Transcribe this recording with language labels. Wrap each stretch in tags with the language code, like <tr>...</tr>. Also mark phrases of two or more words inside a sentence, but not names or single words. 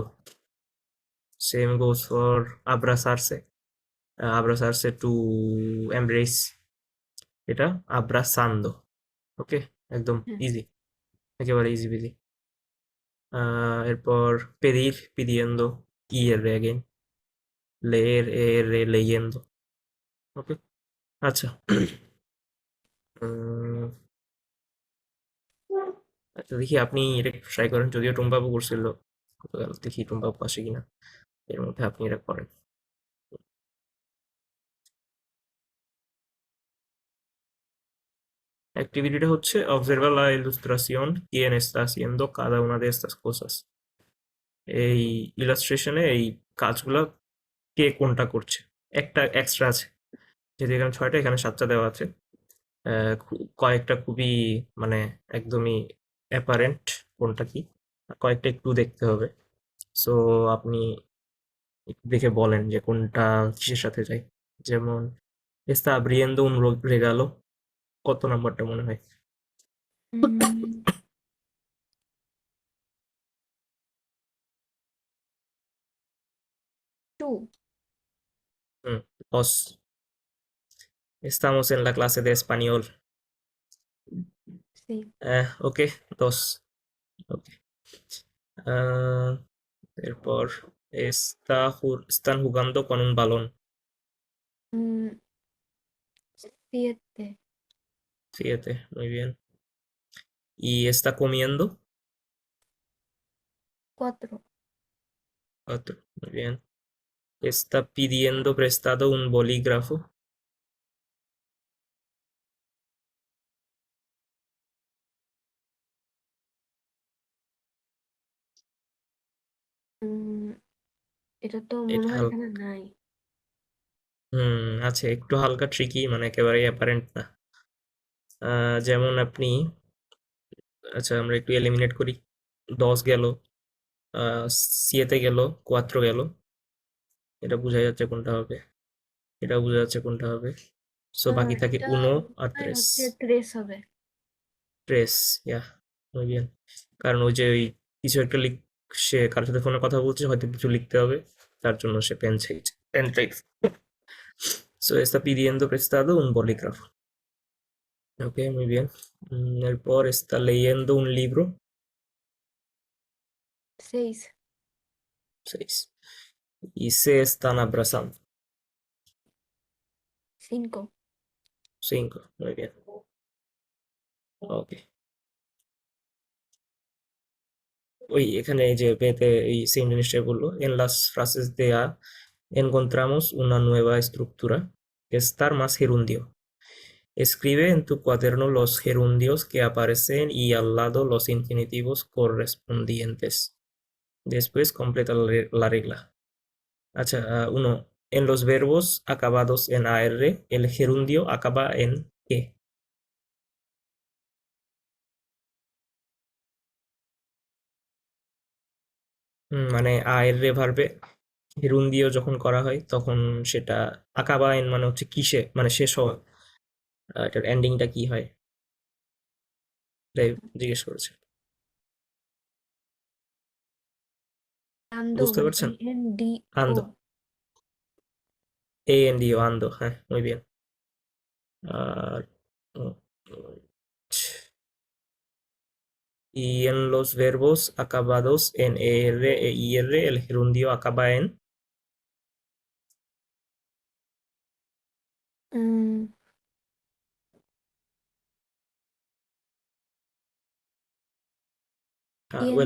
<en>same goes for</en> <es>abrazarse, abrazarse</es> <en>to embrace, এটা আব্রাসান্দো।</en> <bn>ওকে, একদম হ্যাঁ ইজি, একেবারে</bn> <en>easy busy.</en> <bn>এরপর</bn> <es>pedir, pidiendo,</es> <bn>ই এর রে অ্যাগেন,</bn> <es>leer, leyendo.</es> <bn>ওকে, আচ্ছা। উম, আচ্ছা দেখি আপনি এটা ট্রাই করেন, যদিও টুম্বাবু করছিল গতকাল, দেখি টুম্বাবু আসে কিনা এর মধ্যে, আপনি এটা করেন। অ্যাক্টিভিটিটা হচ্ছে</bn> <es>observa la ilustración quién está haciendo cada una de estas cosas।</es> <bn>এই ইলাস্ট্রেশনে এই কাজগুলো কে কোনটা করছে, একটা এক্সট্রা আছে, যেহেতু এখানে 6টা, এখানে 7টা দেওয়া আছে। কয়েকটা খুবই মানে একদমই অ্যাপারেন্ট কোনটা কি, আর কয়েকটা একটু দেখতে হবে। সো আপনি একটু দেখে বলেন যে কোনটা কিসের সাথে যায়।</bn> <es>যেমন está abriendo un regalo,</es> <bn>কত নাম্বারটা মনে হয়? mm, 2 হুম,</bn> <es>dos, estamos en la clase de español। sí ওকে, dos, ওকে।</es> <bn>আহ, এরপর</bn> <es>están jugando con un balón, mm, 7 siete, muy bien। Y está comiendo, 4 cuatro, muy bien। Está pidiendo prestado un bolígrafo,</es> <bn>উম, এটা তো মনে এটা হয় এখানে নাই। আছে, একটু হালকা ট্রিকি, মানে একেবারেই অ্যাপারেন্ট না। যেমন আপনি, আচ্ছা আমরা একটু এলিমিনেট করি। 10 গেল, 7 গেল, 4 গেল, এটা বোঝা যাচ্ছে কোনটা হবে, এটা বোঝা যাচ্ছে কোনটা হবে। সো বাকি থাকে এটা উনো মনে আর হয়</bn> <es>tres,</es> <bn>হচ্ছে 3 হবে।</bn> <es>tres, ইয়া, muy bien।</es> <bn>কারণ ওই যে ওই কিছু একটা সে কারোর সাথে ফোনে কথা বলছে, হয়তো কিছু লিখতে হবে, তার জন্য সে পেন চাইছে, পেন চাইছে।</bn> <es>সো está pidiendo prestado un bolígrafo, ok, muy bien। এরপর está leyendo un libro, 6 6। Y se están abrazando, 5 5, muy bien, ok।</es> <bn>ওই এখানে এই যে পেতে এই সেম জিনিসটাই বললো,</bn> <es>en las frases de A encontramos una nueva estructura, estar más gerundio, escribe en tu cuaderno los gerundios que aparecen y al lado los infinitivos correspondientes, después completa la regla। আচ্ছা, uno, en los verbos acabados en AR el gerundio acaba en E।</es> <bn>মানে AR ভার্বে হিরুন্দিও যখন করা হয় তখন সেটা আকাবাইন মানে হচ্ছে কিসে, মানে শেষ হওয়া, এটার এন্ডিংটা কি হয়, তাই জিজ্ঞেস করেছে।</bn> <es>ando</es> <bn>বুঝতে মানে পারছেন?</bn> <es>ANDO আন্দো,</es> <en>A N D O,</en> <es>আন্দো, হ্যাঁ, muy bien।</es> <bn>আর উম,</bn> <es>y en los verbos acabados en ER e IR el gerundio acaba en, উম,</es> <en>well</en>